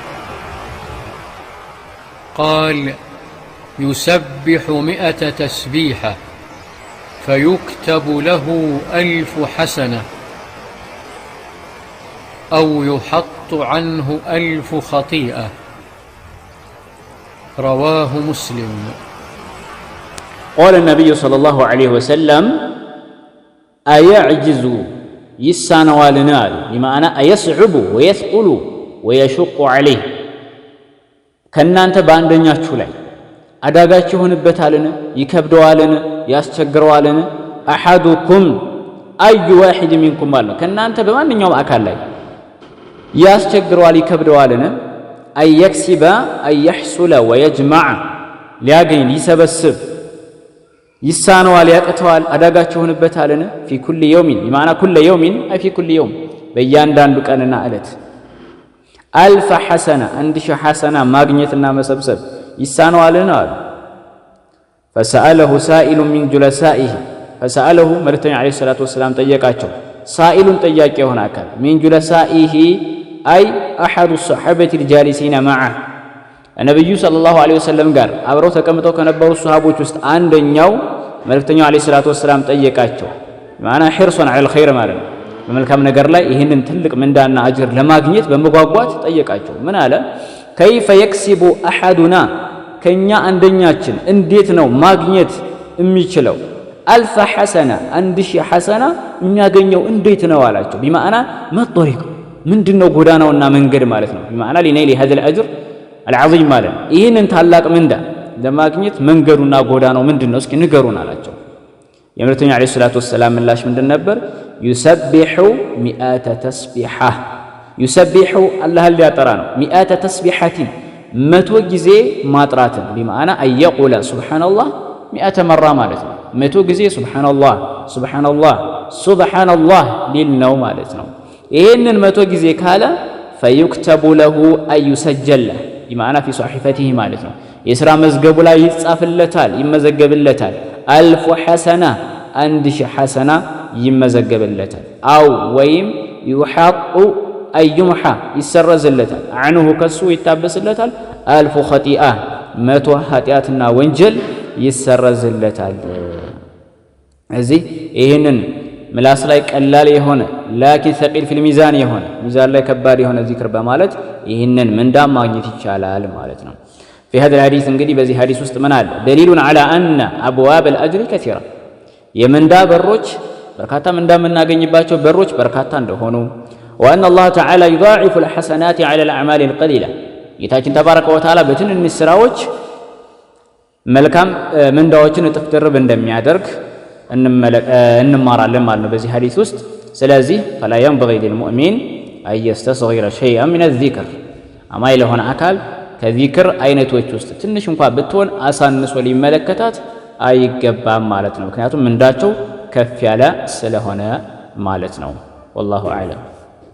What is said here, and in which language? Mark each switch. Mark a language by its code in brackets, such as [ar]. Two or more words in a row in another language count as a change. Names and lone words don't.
[ar] قال يسبح 100 تسبيحة فيكتب له 1000 حسنة أو يحط عنه 1000 خطيئة. رواه مسلم. قال النبي صلى الله عليه وسلم أيعجز يسانوالنا بمعنى أيصعب ويثقل ويشق عليه [am] ከናንተ በአንደኛችሁ ላይ አዳጋች ይሆንበታልን ይከብደዋልን ያስቸግረዋልን [ar] أحدكم أي واحد منكم [am] ማለት ከናንተ በማንኛውም አካል ላይ ያስቸግረዋል ይከብደዋልን [ar] أيكسب أي يحصل ويجمع [am] ሊያገኝ ሊሰበስብ ይሳነዋል ያቀተዋል አዳጋች ይሆንበታልን [ar] في كل يوم بمعنى كل يوم [am] أي في كل يوم በእያንዳንዱ ቀንና ዕለት [ar] 1000 حسنة 1000 حسنة [am] ማግኘትና መሰብሰብ ይሳነዋልን አሉ። [ar] فسأله سائل من جلسائه فسأله [am] መልእክተኛው [ar] عليه الصلاة والسلام [am] ጠየቃቸው። ሳኢሉን ጠያቂ የሆነ አካል [ar] من جلسائه أي أحد الصحابة الجالسين معه [am] ነብዩ [ar] صلى الله عليه وسلم [am] ጋር አብረው ተቀምጠው ከነበሩ ሱሐቦች ውስጥ አንደኛው መልእክተኛው [ar] عليه الصلاة والسلام [am] ጠየቃቸው። [ar] معناه حرصا على الخير [am] ማለት ነው። በመልካም ነገር ላይ ይህንን ትልቅ ምንዳና አጅር ለማግኘት በመጓጓት ጠየቃቸው። ምን አለ? [ar] كيف يكسب أحدنا [am] ከኛ አንደኛችን እንዴት ነው ማግኘት የሚችለው [ar] 1000 حسنة 1000 حسنة [am] የሚያገኘው እንዴት ነው አላቸው። [ar] بمعنى ما الطريق [am] ምንድነው ጎዳናውና መንገድ ማለት ነው። [ar] بمعنى لنيل هذا الأجر العظيم [am] ማለት ነው። ይህንን ታላቅ ምንዳ ለማግኘት መንገዱና ጎዳናው ምንድነው እስኪ ንገሩን አላቸው። የመልእክተኛው [ar] عليه الصلاة والسلام [am] ምላሽ ምንድን ነበር? [ar] يسبح 100 تسبيحة يسبح الله [am] ሊያጠራ ነው [ar] 100 تسبيحة [am] 100 ጊዜ ማጥራትን [ar] بمعنى أن يقول سبحان الله [am] 100 مرة ማለት ነው። 100 ጊዜ [ar] سبحان الله سبحان الله [am] سبحان الله ሊል ነው ማለት ነው። ይሄንን 100 ጊዜ ካለ [ar] فيكتب له أي يسجل بمعنى في صحيفته [am] ማለት ነው። የሥራ መዝገቡ ላይ ይጻፍለታል ይመዘገብለታል [ar] 1000 حسنة 1000 حسنة [am] ይመዘገብለታል። አው ወይም [ar] يحط أي يمحى [am] ይሰረዝለታል عنه ከሱ ይታበስለታል 1000 خطيئة 100 ኃጢአትና ወንጀል ይሰረዝለታል። እዚህ ይሄንን ምላስ ላይ ቀላል የሆነ ላኪን [ar] ثقيل في الميزان [am] የሆነ ሚዛን ላይ ከባድ የሆነ ዚክር በማለት ይህንን ምንዳ ማግኘት ይቻላል ማለት ነው። [ar] في هذا الحديث [am] እንግዲህ በዚህ ሐዲስ ውስጥ ምን አለ? [ar] دليل على أن أبواب الأجر كثيرة [am] የምንዳ በሮች በርካታ ምንዳ የምናገኝባቸው በሮች በርካታ እንደሆኑ [ar] وأن الله تعالى يضاعف الحسنات على الأعمال القليلة [am] ጌታችን [ar] تبارك وتعالى [am] በትንንሽ ስራዎች መልካም ምንዳዎችን እጥፍ ድርብ እንደሚያደርግ እንማራለን ማለት ነው በዚህ ሐዲስ ውስጥ። ስለዚህ [ar] فلا ينبغي للمؤمن أن يستصغر شيئا من الذكر [am] አማኝ ለሆነ አካል ከዚክር አይነቶች ውስጥ ትንሽ እንኳን ብትሆን አሳንሶ ሊመለከታት አይገባም ማለት ነው። ምክንያቱም ምንዳቸው ከፍ ያለ ስለሆነ ማለት ነው። [ar] والله أعلم.